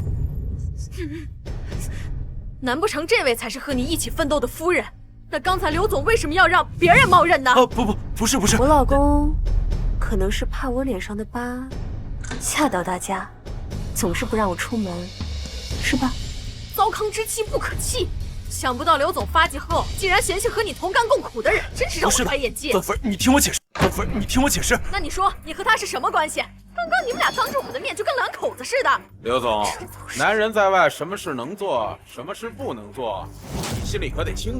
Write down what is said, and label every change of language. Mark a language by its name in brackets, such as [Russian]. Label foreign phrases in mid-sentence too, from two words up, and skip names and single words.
[Chinese] 難不成這位才是和你一起奮鬥的夫人？那剛才劉總為什麼要讓別人冒認呢？不是。我老公可能是怕我臉上的疤嚇到大家，總是不讓我出門，是吧？糟糠之妻不可棄。想不到劉總發跡後，竟然嫌棄和你同甘共苦的人，真是讓我開眼界。段夫人，你聽我解釋。段夫人，你聽我解釋。那你說，你和他是什麼關係？剛剛你們倆當着我的面就跟兩口子似的。劉總，男人在外，什麼事能做，什麼事不能做，你心裡可得清楚。